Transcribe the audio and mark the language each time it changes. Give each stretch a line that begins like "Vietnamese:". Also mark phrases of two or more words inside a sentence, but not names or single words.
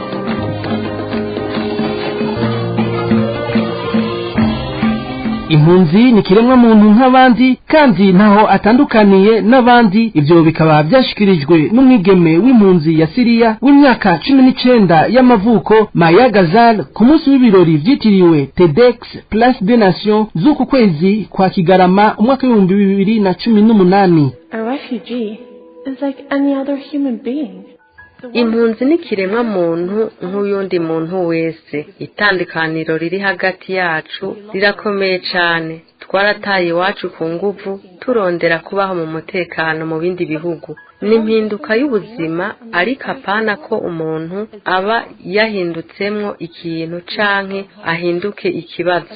Rundi: Impunzi ni kiremwa muntu nk'abandi kandi ntaho atandukaniye n'abandi. Ivyo bikaba byashikirijwe n'umwigeme w'impunzi ya Syria w'imyaka 19 y'amavuko Maya Gazal ku munsi w'ibirori vyitiriwe TEDx Place des Nations z'uku kwezi kwa Kigarama umwaka wa 2018.
English: A refugee is like any other human being.
Rundi: Impunzi ni kiremwa muntu nk'uyundi muntu wese. Itandukaniro riri hagati yacu rirakomeye cyane. Twarataye iwacu ku nguvu turondera kubaho mu mutekano mu bindi bihugu. N'impinduka y'ubuzima ariko apana ko umuntu aba yahindutsemwo ikintu canke ahinduke ikibazo.